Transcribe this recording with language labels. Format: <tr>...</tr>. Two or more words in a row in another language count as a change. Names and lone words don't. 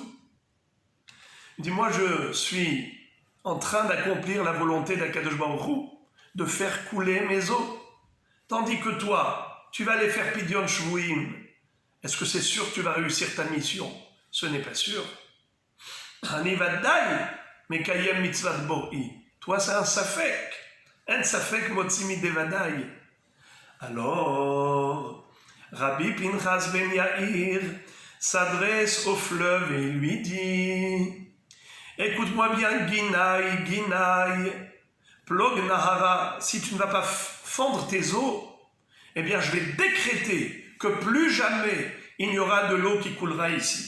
<fr>Il dit, moi je suis en train d'accomplir la volonté d'</fr> <he>הקדוש ברוך הוא,</he> <fr>de faire couler mes eaux. Tandis que toi, tu vas aller faire</fr> <he>פדיון שבויים.</he> <fr>Est-ce que c'est sûr que tu vas réussir ta mission? Ce n'est pas sûr.</fr> <he>אני ודאי מקיים מצוות בוראי.</he> <fr>Toi c'est un safek. Un</fr> <he>ספק מוציא מידי ודאי.</he> <fr>Alors, Rabbi Pinchas Ben Yair s'adresse au fleuve et lui dit, Écoute-moi bien, Ginaï, Ginaï,</fr> <arc>פלוג נהרא,</arc> <fr>si tu ne vas pas fendre tes eaux, eh bien je vais décréter que plus jamais il n'y aura de l'eau qui coulera ici.</fr>